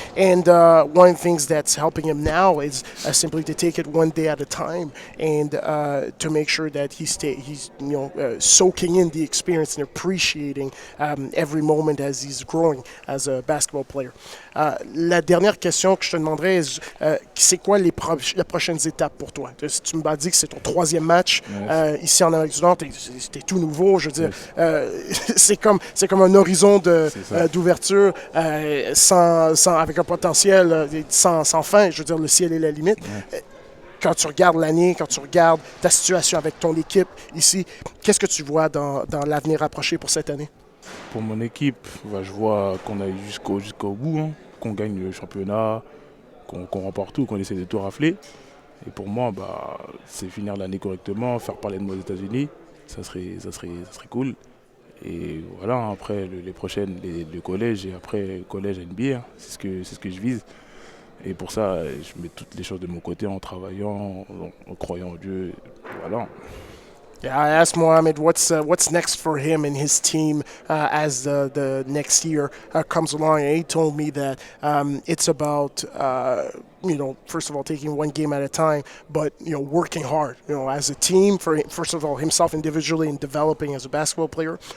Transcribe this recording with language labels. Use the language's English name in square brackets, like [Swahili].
[English] And one of the things that's helping him now is simply to take it one day at a time and to make sure that he's soaking in the experience and appreciating every moment as he's growing as a basketball player. [French] La dernière question que je te demanderais, c'est quoi les prochaines étapes pour toi? Tu m'as dit que c'est ton 3e match ici en Amérique du Nord. C'était tout nouveau, je veux dire. C'est comme un horizon d'ouverture avec un potentiel sans fin. Je veux dire, le ciel est la limite. Quand tu regardes l'année, quand tu regardes ta situation avec ton équipe ici, qu'est-ce que tu vois dans l'avenir approché pour cette année? Pour mon équipe, je vois qu'on aille jusqu'au bout, hein, qu'on gagne le championnat, qu'on remporte tout, qu'on essaie de tout rafler. Et pour moi, c'est finir l'année correctement, faire parler de moi aux États-Unis, ça serait cool. Et voilà, après les prochaines, le collège et après le collège NBA, hein, c'est ce que je vise. Et pour ça, je mets toutes les choses de mon côté en travaillant, en croyant en Dieu. Voilà. [English] Yeah, I asked Mohamed what's next for him and his team as the next year comes along, and he told me that it's about first of all taking one game at a time, but working hard, as a team for first of all himself individually and developing as a basketball player,